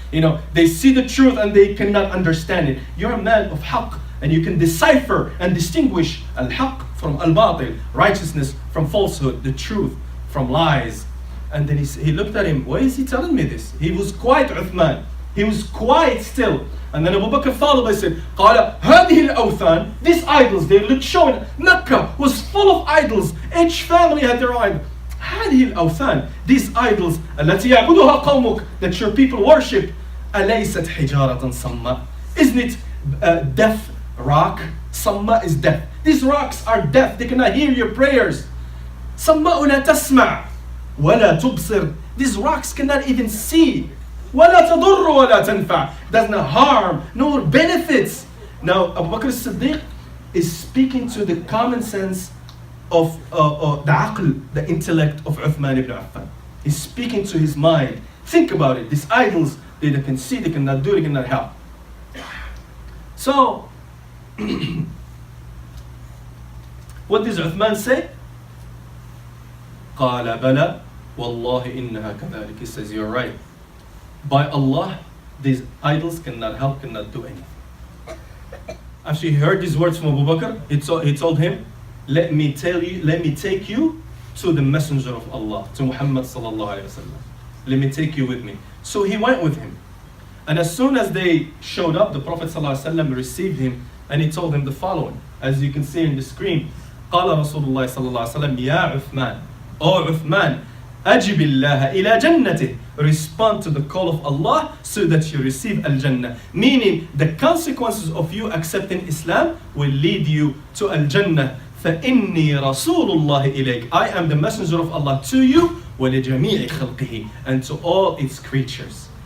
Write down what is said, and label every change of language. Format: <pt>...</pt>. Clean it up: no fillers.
<en>You know, they see the truth and they cannot understand it. You're a man of haqq, and you can decipher and distinguish al-haqq from al-batil, righteousness from falsehood, the truth from lies. And then he looked at him, why is he telling me this? He was quiet, Uthman. He was quiet still. And then Abu Bakr followed by saying,</en> <ar>قال هذه الأوثان,</ar> <en>these idols, they looked showing, Mecca was full of idols. Each family had their idol.</en> <ar>هذه الأوثان,</ar> <en>these idols,</en> <ar>التي يعبدها قومك,</ar> <en>that your people worship,</en> <ar>أليست حجارة صماء?</ar> <en>Isn't it deaf rock? صماء is deaf. These rocks are deaf. They cannot hear your prayers.</en> <ar>صماء لا تسمع ولا تبصر.</ar> <en>These rocks cannot even see.</en> <ar>ولا تضر ولا تنفع.</ar> <en>Does not harm nor benefits. Now Abu Bakr as-Siddiq is speaking to the common sense of the aql, the intellect of Uthman ibn Affan. He's speaking to his mind. Think about it. These idols, they can see, they cannot do, they cannot help. So, what does Uthman say?</en> <ar>قال بلى والله إنها كذلك.</ar> <en>He says, you're right. By Allah, these idols cannot help, cannot do anything. After he heard these words from Abu Bakr, he told him, let me take you to the messenger of Allah, to Muhammad sallallahu alaihi wasallam. Let me take you with me. So he went with him. And as soon as they showed up, the Prophet sallallahu alaihi wasallam received him and he told him the following. As you can see in the screen,</en> <ar>قال رسول الله صلى الله عليه وسلم يا عثمان,</ar> <en>O Uthman,</en> <ar>أجب الله إلى جنته.</ar> <en>Respond to the call of Allah so that you receive al-Jannah. Meaning the consequences of you accepting Islam will lead you to al-Jannah.</en> <ar>فإني رسول الله إليك.</ar> <en>I am the messenger of Allah to you</en> <ar>ولجميع خلقه,</ar> <en>and to all its creatures.</en>